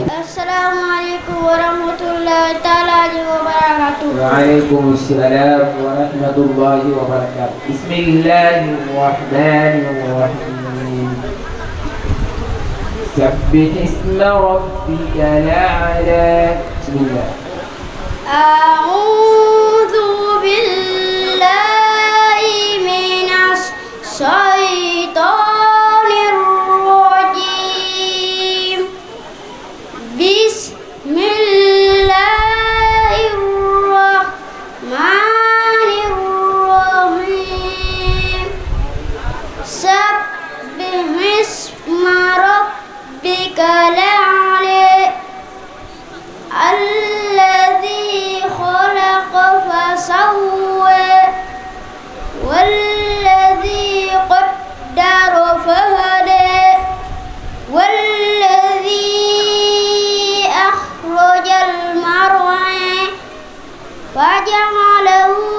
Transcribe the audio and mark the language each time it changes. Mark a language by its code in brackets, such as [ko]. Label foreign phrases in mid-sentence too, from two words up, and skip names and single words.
[ar] السلام عليكم ورحمة الله تعالى وبركاته. وعليكم السلام ورحمة الله وبركاته. بسم الله الرحمن الرحيم. سبح اسم ربك الأعلى. Bismillah. أعوذ بالله من الشيطان الرجيم. بسم الله الرحمن الرحيم. سبح اسم ربك الأعلى. الذي خلق فسوى والذي قدر فهدى والذي أخرج المرعى فجعله